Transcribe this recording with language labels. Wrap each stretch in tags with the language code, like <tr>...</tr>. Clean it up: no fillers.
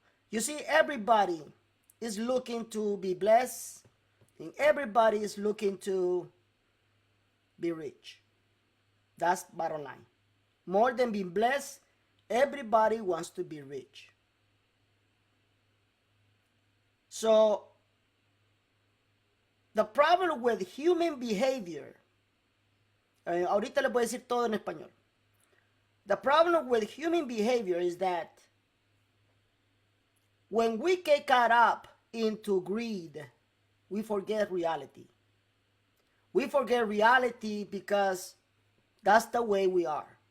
<en>You see, everybody is looking to be blessed, and everybody is looking to be rich. That's bottom line. More than being blessed, everybody wants to be rich. So, the problem with human behavior,</en> <es>ahorita les voy a decir todo en español.</es> <en>The problem with human behavior is that when we get caught up into greed, we forget reality. We forget reality because that's the way we are.</en>